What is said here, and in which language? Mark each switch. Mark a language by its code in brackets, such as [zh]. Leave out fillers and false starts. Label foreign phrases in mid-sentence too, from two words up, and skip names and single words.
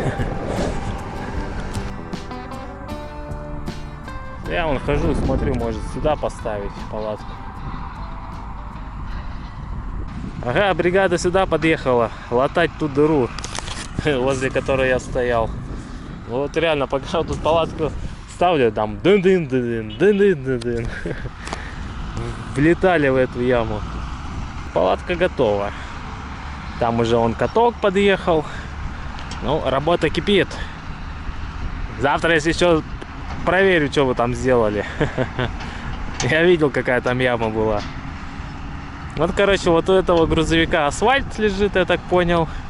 [ru] Я вон хожу, смотрю, может сюда поставить палатку. Ага, бригада сюда подъехала латать ту дыру, возле которой я стоял. Вот реально, пока тут палатку ставлю, там дын-дын-дын-дын-дын-дын. Влетали в эту яму. Палатка готова. Там уже он каток подъехал. Ну, работа кипит. Завтра, если что, проверю, что вы там сделали. Я видел, какая там яма была. Вот, короче, вот у этого грузовика асфальт лежит, я так понял.